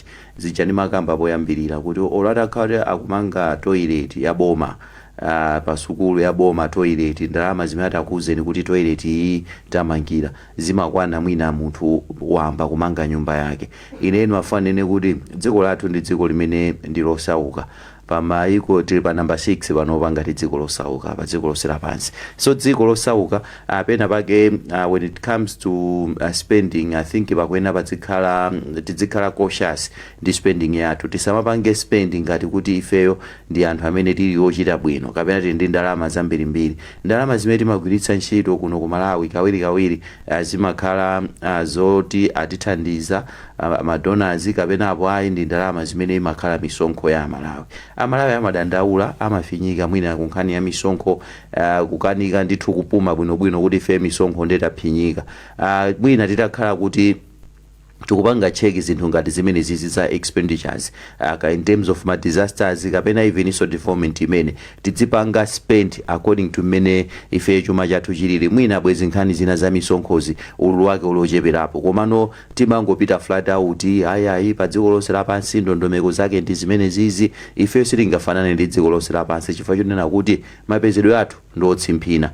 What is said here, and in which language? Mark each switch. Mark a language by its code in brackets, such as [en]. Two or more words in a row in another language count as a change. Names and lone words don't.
[ny] Zija ndimakamba poyambirira kuti olatakhala akumanga toilet ya boma pasukulu ya boma toilet, ndalama zimene atakuuzeni kuti toilet iyi tamangira zimakwana mwina munthu wamba kumanga nyumba yake. Ineni mafanene kuti dziko lathu ndi dziko limene ndilosauka, pamaiko tili pa number 6 panopa ngati dziko losauka pa dziko lonse lapansi. So dziko losauka pena pake [en] when it comes to spending, I think [ny] pakwena tizikhala cautious ndi spending yathu, tisamapange spending ngati kuti ifeyo ndi anthu amene tili ochita bwino kapena tili ndi ndalama zambirimbiri. Ndalama zimene timagwiritsa ntchito kuno ku Malawi kawirikawiri zimakhala zoti atithandiza madonors kapena apo ayi ndi ndalama zimene imakhala misonkho ya Amalawi amadandaula, amafinyika mwina kunkhani ya misonkho, kukanika ndithu kupuma bwinobwino kuti ife misonkho ndetaphinyika. Mwina titakhala kuti tikupanga check zinthu ngati zimene zizi za [en] expenditures in terms of disasters [ny] kapena [en] even so development [ny] imene tidzipanga [en] spend according to [ny] mene ife chuma chathu chilili. Mwina bwezi nkhani zina za misonkhozi ululu wake ulocheperapo, komano timangopita [en] flat out [ny] ayi pa dziko lonse lapansi ndondomeko zake ndi zimene zizi, ife sitingafanane ndi dziko lonse lapansi chifukwa chonena kuti mapezedwe athu ndotsimphina.